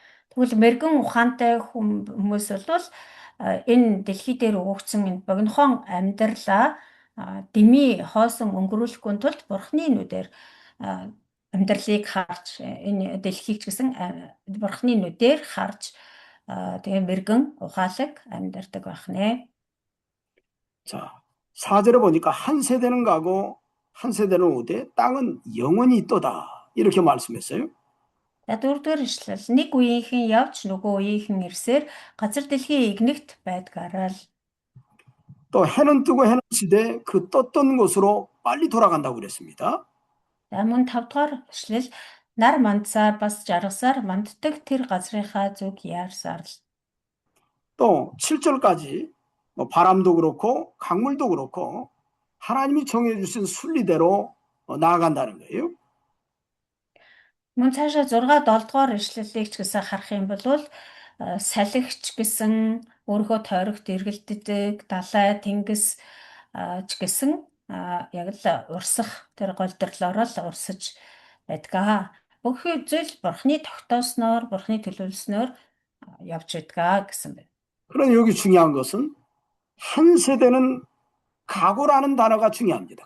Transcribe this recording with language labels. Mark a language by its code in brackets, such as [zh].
[mn] Тэгвэл мэрэгэн ухаантай хүмүүс бол энэ дэлхий дээр өгөгдсөн энэ богинохон амьдралаа дэмий хоосон өнгөрүүлэхгүй тулд Бурхны нүдээр амьдралыг харж энэ дэлхийг ч гэсэн Бурхны нүдээр харж тэгээ мэрэгэн ухаалаг амьдардаг байх нэ. [ko] 자, 4절에 보니까 한 세대는 가고 한 세대는 오되 땅은 영원히 있도다 이렇게 말씀했어요. [mn] Дөрөвдүгээр ишлэл нэг үеийнхэн явж нөгөө үеийнхэн ирсээр газар дэлхийн игнэгт байдгаараа л [ko] 또 해는 뜨고 해는 지되 그 떴던 곳으로 빨리 돌아간다고 그랬습니다. [mn] мөн 5-р ишлэл нар мандсаар бас жаргасаар манддаг тэр газрынхаа зүг яарсаар л. [ko] 또 7절까지 바람도 그렇고 강물도 그렇고 하나님이 정해 주신 순리대로 나아간다는 거예요. [mn] Мөн цаашаа 6-7 дугаар ишлэлийг ч гэсэн харах юм бол салхич гэсэн өөрийнхөө тойрогт эргэлддэг далай тэнгис ч гэсэн яг л урсах тэр голдрлороо л урсаж байдгаа. Бүх зүйл бурхны тогтоосноор, бурхны төлөвлөснөөр явж байдгаа гэсэн байна. [ko] 그런 여기 중요한 것은 한 세대는 각오라는 단어가 중요합니다.